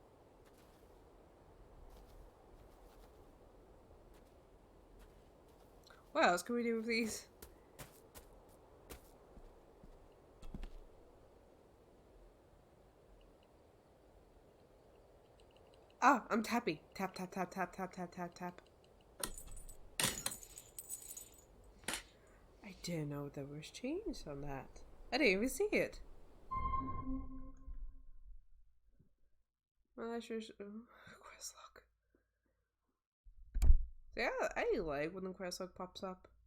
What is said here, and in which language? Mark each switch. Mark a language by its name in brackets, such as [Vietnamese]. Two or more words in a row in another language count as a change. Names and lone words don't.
[English] What else can we do with these? Ah, I'm tappy. Tap, tap, tap, tap, tap, tap, tap, tap. I didn't know there was change on that. I didn't even see it. Well, that's just quest log. Yeah, I like when the quest log pops up.